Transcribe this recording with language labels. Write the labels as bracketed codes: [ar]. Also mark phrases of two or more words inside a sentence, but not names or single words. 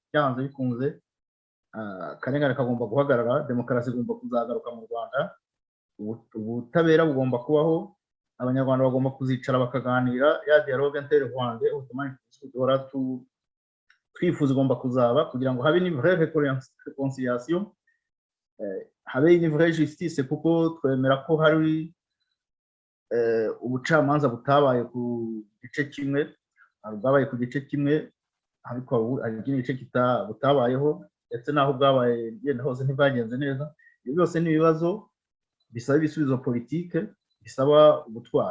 [rw] akarengane kagomba guhagarara, demokarasi igomba kuzagaruka mu Rwanda, ubutabera bugomba kubaho, abanyarwanda bagomba kuzicara bakaganira, ya [fr] dialogue interrwande automatiquement [rw] twifuza igomba kuzaba, kugira ngo habe [fr] une vraie réconciliation, [rw] habe [fr] une vraie justice, [rw] kuko twemera ko hari ubucamanza butabaye ku gice kimwe, bwabaye ku gice kimwe, ariko hari igice butabayeho, ndetse naho bwabaye yenda hose ntibwagenze neza. Ibyo byose ni ibibazo bisaba ibisubizo politike, bisaba ubutwari.